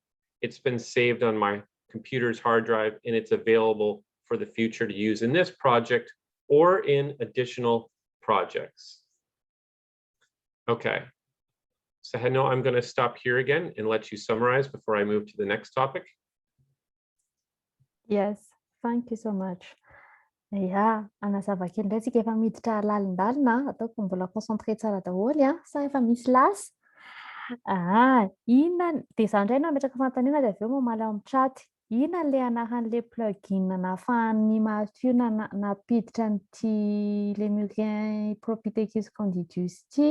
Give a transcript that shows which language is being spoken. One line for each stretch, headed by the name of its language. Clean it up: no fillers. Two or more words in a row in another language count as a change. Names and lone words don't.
English: It's been saved on my computer's hard drive, and it's available for the future to use in this project or in additional projects. Okay, Seheno, I'm going to stop here again and let you summarize before I move to the next topic. Yes, thank you so much. Ya,
Malagasy: anazava kely ndray tsika efa miditra lalindalina, ataoko mbola concentré tsara daholo sa efa misy lasy. Inona dia izany indray no ametraka fanontaniana dia avy eo mamaly ao amin'ny chat. Inona le anaran'le plugin nahafahan'ny Mathieu napiditra n'ity Lemur Conservation Network ity.